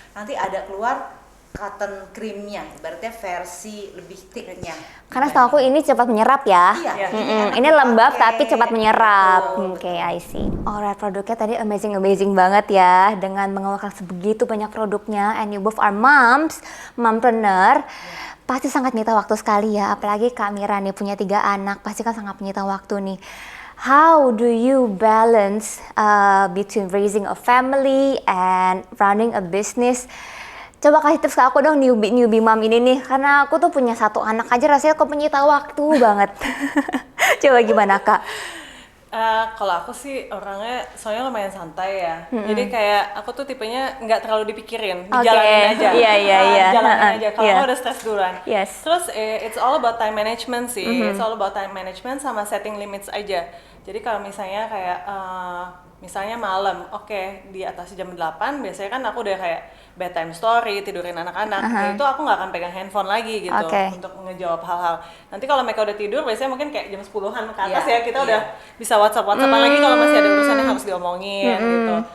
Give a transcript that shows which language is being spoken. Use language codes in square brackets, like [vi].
[id] Nanti ada keluar cotton creamnya, berarti versi lebih thicknya. Karena setahu aku ini cepat menyerap ya. Ini lembab tapi cepat menyerap. Oke, I see. Alright, produknya tadi amazing banget ya, dengan mengeluarkan sebegitu banyak produknya. And you both are moms, mompreneur. Pasti sangat menyita waktu sekali ya, apalagi Kak Mira nih punya 3 anak, pasti kan sangat menyita waktu nih. [en] How do you balance between raising a family and running a business? [id] Coba kasih tips ke aku dong, newbie mom ini nih, karena aku tuh punya 1 anak aja rasanya kok menyita waktu banget. Coba gimana Kak? Kalau aku sih orangnya soalnya lumayan santai ya, jadi kayak aku tuh tipenya nggak terlalu dipikirin, dijalanin aja. Jalanin aja. Kalau aku udah stres duluan. [en] Terus it's all about time management sih, it's all about time management sama setting limits aja. [id] Jadi kalau misalnya kayak misalnya malam, di atas jam 8 biasanya kan aku udah kayak bedtime story, tidurin anak-anak. Itu aku nggak akan pegang handphone lagi gitu untuk ngejawab hal-hal. Nanti kalau mereka udah tidur, biasanya mungkin kayak jam 10-an ke atas ya, kita udah bisa WhatsApp-WhatsAppan lagi kalau masih ada urusan yang harus diomongin gitu.